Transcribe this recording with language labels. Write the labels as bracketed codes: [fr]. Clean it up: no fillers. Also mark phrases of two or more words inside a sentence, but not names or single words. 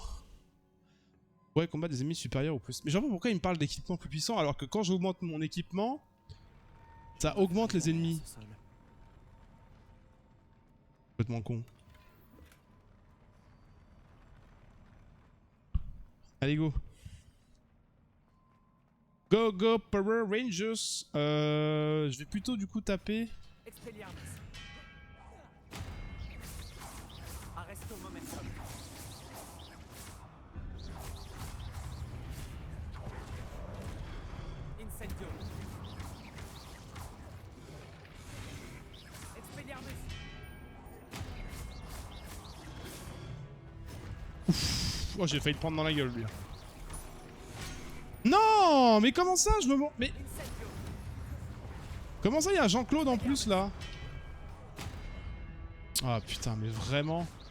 [fr] Ouais, combat des ennemis supérieurs ou plus. Mais je vois pas pourquoi il me parle d'équipement plus puissant alors que quand j'augmente mon équipement, ça augmente les ennemis. Complètement con. Allez, go. [en] Go, go, Power Rangers. [fr] Je vais plutôt du coup taper. Expelliarmus. Arresto momentum. Incendio. Expelliarmus. Oh, j'ai failli le prendre dans la gueule, lui. Non, mais comment ça, je me... Mais... Incendio. Comment ça, il y a Jean-Claude en plus, là? Ah, putain, mais vraiment...